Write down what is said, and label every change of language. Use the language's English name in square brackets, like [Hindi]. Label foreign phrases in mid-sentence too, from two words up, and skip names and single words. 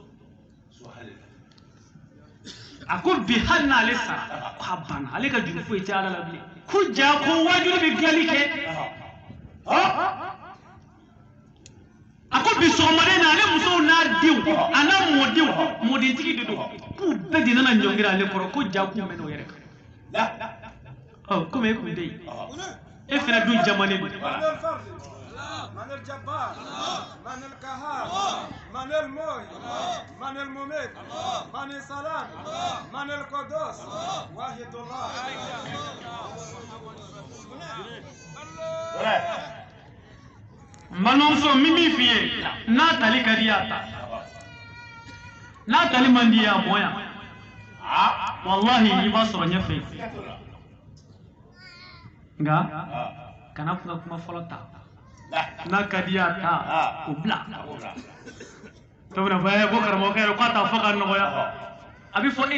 [Bambara] a ko bi hali n'ale sara k'a banna ale ka juru foyi tɛ Ala la bilen ko ja ko wajulu bɛ dilanli kɛ a ko bi sɔgɔmaden na ale musow n'a denw a n'a mɔdenw mɔdentigi de don k'u bɛɛ de nana ɲɔngiri ale kɔrɔ ko ja k'u mɛn o yɛrɛ kan komi e tun tɛ yen e fana dun jamanen don [Arabic] من الجبار من القهار من الموي من المميت من السلام من القدوس واحد الله [Bambara] Manonso mimi fie n'a tali ka di a ta n'a tali man di a bonya wallahi i b'a sɔrɔ ɲɛfɛ nka kana kuma fɔlɔ ta n'a ka di y'a ta o bila to bɛna fɔ ko karamɔgɔkɛ yɛrɛ k'a t'a fɔ ka nɔgɔya a bɛ fɔ e